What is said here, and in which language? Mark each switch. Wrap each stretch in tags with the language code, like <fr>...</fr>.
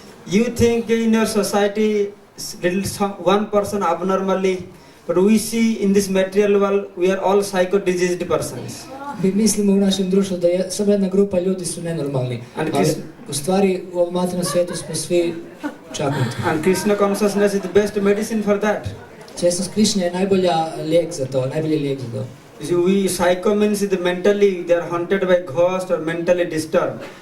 <en>You think in your society, one person abnormally, but we see in this material world, we are all psycho-diseased persons.</en> <hr>Mi mislimo u našem društvu da je samo jedna grupa ljudi su nenormalni, ali u stvari u ovom materijalnom svijetu smo svi čaknuti.</hr> <en>And Krishna consciousness is the best medicine for that.</en> <hr>Svjesnost Krišne je najbolja lijek za to, najbolji lijek za to.</hr> <en>Psycho means that mentally they are haunted by ghost or mentally disturbed.</en>